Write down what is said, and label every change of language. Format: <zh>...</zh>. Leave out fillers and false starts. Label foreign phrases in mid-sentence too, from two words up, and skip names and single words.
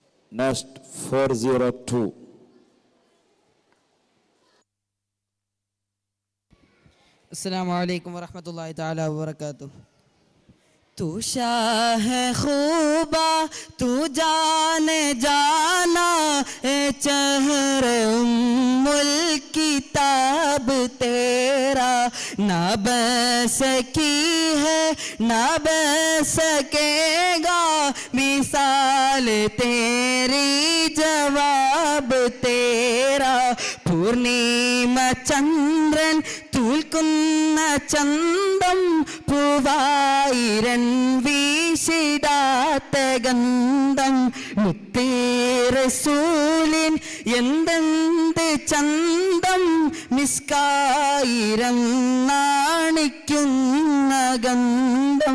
<en>Next 402.</en> <ar>السلام عليكم ورحمة الله تعالى وبركاته.</ar> <ur>تو شاہ خوباں تو جانے جاناں اے چہرے ام الکتاب تیرا نہ بس کی ہے نہ بس سکے گا مثال تیری جواب تیرا पूर्णिमा</ur> <ml>चंद्रन തൂൽക്കുന്ന ചന്തം പൂവായിരൻ വീശിടാത്ത ഗന്ധം മുത്തേ റസൂലിൻ എന്തെന്ത് ചന്തം മിസ്കായിരം നാണിക്കുന്ന ഗന്ധം</ml>